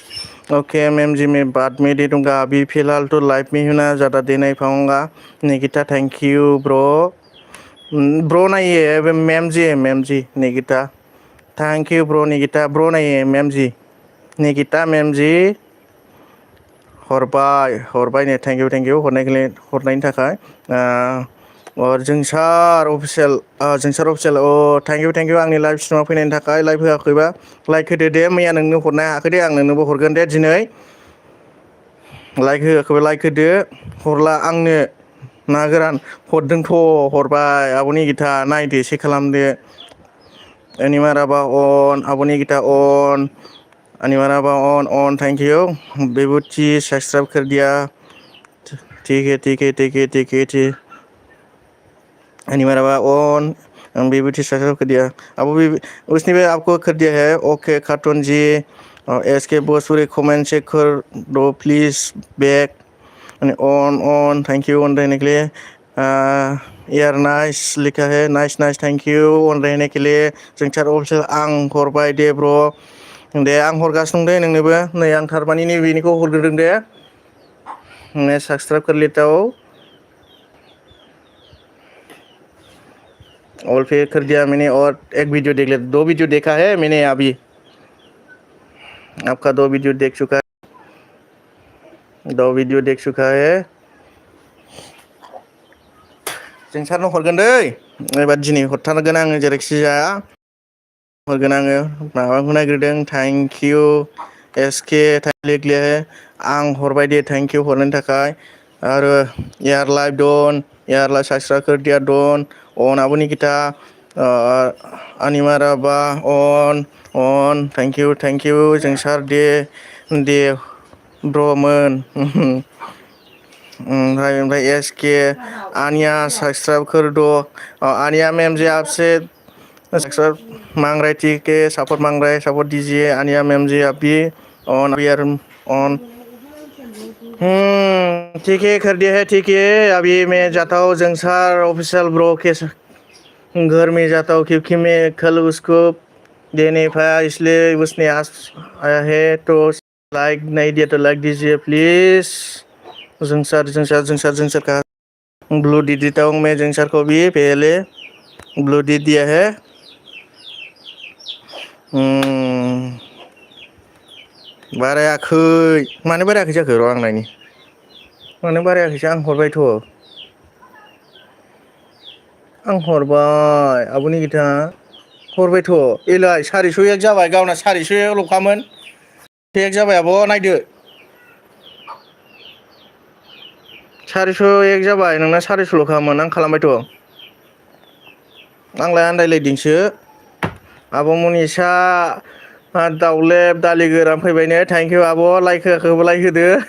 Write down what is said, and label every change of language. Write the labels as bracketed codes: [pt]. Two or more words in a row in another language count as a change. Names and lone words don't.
[hi] ओके मैम जी मैं बाद में दे दूंगा, अभी फिलहाल तो लाइव में हूँ ना, ज़्यादा दे नहीं पाऊंगा। निकिता [en] thank you bro [hi] नहीं है मैम जी निकिता [en] thank you bro. [hi] निकिता ब्रो नहीं है मैम जी, निकिता मैम जी [brx] हरबाय ने [en] thank you [brx] हरनायनि थाखाय। और जोंसार अफिसियेल ओ [en] thank you [brx] आंनि लाइभ स्ट्रिमाव फैनायनि थाखाय। लाइभ होआखैबा लाइक होदो दे, मैया नोंनो हरनो हायाखै दे, आं नोंनोबो हरगोन दे दिनै। लाइक होआखैबा लाइक होदो, हरला आंनो ना गोरान हरदोंथ' हरबाय आब'नि गिता नायदो चेक खालामदो। एनिमाराबा अन आब'नि गिता अन अनिमाराबा [en] on thank you. [hi] विभूति सब्सक्राइब कर दिया, ठीक है। अनिमाराबा ऑन विभूति सब्सक्राइब कर दिया, अब उसने भी आपको कर दिया है। ओके कार्टून जी SK भोजपुरी कमेंट चेक कर दो प्लीज [en] back on thank you on [hi] रहने के लिए। यार नाइस लिखा है, [en] nice thank you on [hi] रहने के लिए। [brx] जोंसार अफिसियेल आं हरबाय दे ब्र' दे, आं हरगासिनो दे नोंनोबो, नै आं थारमानि नैबेनिखौ हरग्रोदों दे। [hi] मैं सब्सक्राइब कर लेता हूँ, ऑल पे कर दिया मैंने। और एक वीडियो देख लेता, 2 वीडियो देखा है मैंने अभी, आपका 2 वीडियो देख चुका है। [brx] जोंसारनो हरगोन दै, एबार दिनै हरथारगोन आङो जेरैखि जाया हरगोन आङो। माबाखौ नायग्रोदों, [en] thank you [hi] SK लिख लिया है, [brx] आं हरबाय दे [en] thank you [brx] हरनायनि थाखाय। [hi] आरो यार [en] live done, [hi] यार लाइव सब्सक्राइब कर दिया [en] done on [brx] आब'नि गिता अनिमाराबा [en] on thank you [hi] जोंसार [brx] दे ब्र'मोन ओमफ्राय [hi] SK आनिया सब्सक्राइब कर दो आनिया मैम जी आपसे सब्सक्राइब मांग रहे थी कि सपोर्ट मांग रहे सपोर्ट दीजिए आनिया मैम जी आप भी ऑन अभी यार ऑन ठीक है कर दिया है ठीक है अभी मैं जाता हूँ जंगसार [en] official bro [hi] के घर में जाता हूँ क्योंकि मैं कल उसको दे नहीं पाया इसलिए उसने आज आया है तो लाइक नहीं दिया तो लाइक दीजिए प्लीज जंगसार का ब्लू दी देता हूँ मैं जंगसार को भी पहले ब्लू दी दिया है [brx] बारायाखै मानो बारायाखै जाखो र' आं नायनि मानो बारायाखैसो आं हरबायथ' आं हरबाय आब'नि गिथा हरबायथ' एलाय 401 जाबाय गावना 400ल'खामोन टेक जाबाय आब' नायदो 401 जाबाय नोंना 400ल'खामोन आं खालामबायथ' आंलाय आन्दायलायदोंसो आब' मनिसा दाउलेब दालि गोरान फैबायनो [en] thank you [brx] आब' लाइक होआखैबा लाइक होदो